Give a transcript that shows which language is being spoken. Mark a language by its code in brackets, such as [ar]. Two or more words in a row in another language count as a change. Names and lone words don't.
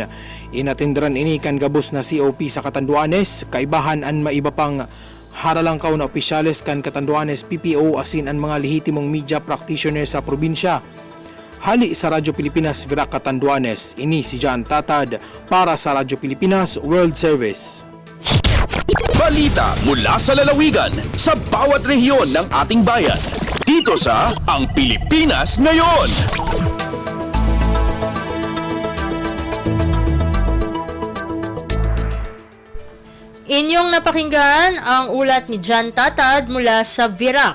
[bik] Inatindran ini kan gabos na COP sa Catanduanes, kaibahan ang maiba pang haralangkaw na opisyales kan Catanduanes PPO asin ang mga lehitimong [en] media practitioner [bik] sa probinsya. Hali sa Radyo Pilipinas Virac Catanduanes, ini si Jan Tatad para sa Radyo Pilipinas World Service. [tl] Balita mula sa lalawigan sa bawat rehiyon ng ating bayan. Dito sa Ang Pilipinas Ngayon. Inyong napakinggan ang ulat ni Jan Tatad mula sa Virac.